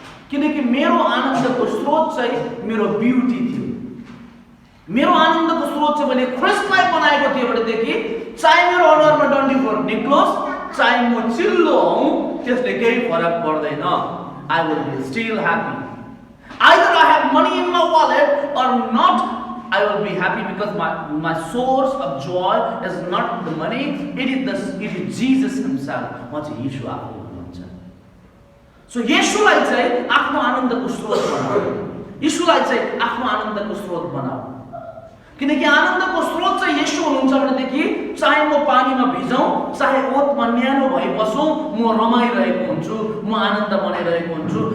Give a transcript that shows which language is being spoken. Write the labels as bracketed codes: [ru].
[ne] किनकि मेरो आनन्दको स्रोत चाहिँ मेरो ब्युटी थियो। मेरो आनन्दको स्रोत चाहिँ मैले ख्रीष्टलाई बनाएको थिएँ भनेदेखि चाहे मेरो अनुहारमा डन्डी फोर निक्लोस्, चाहे म चिल्लो हौँ, त्यसले केही फरक पर्दैन। [en] I will be still happy. Either I have money in my wallet or not, I will be happy because my source of joy is not the money, it is Jesus himself. [ne] म चाहिँ येशू आफू हुनुहुन्छ। So येशूलाई चाहिँ आफ्नो आनन्दको स्रोत बनाऊ, येशूलाई चाहिँ आफ्नो आनन्दको स्रोत बनाऊ। किनकि आनन्दको स्रोत चाहिँ येशू हुनुहुन्छ भनेदेखि चाहे म पानीमा भिजौँ, चाहे ओतमा न्यानो भई बसौँ, म रमाइरहेको हुन्छु, म आनन्द मनाइरहेको हुन्छु।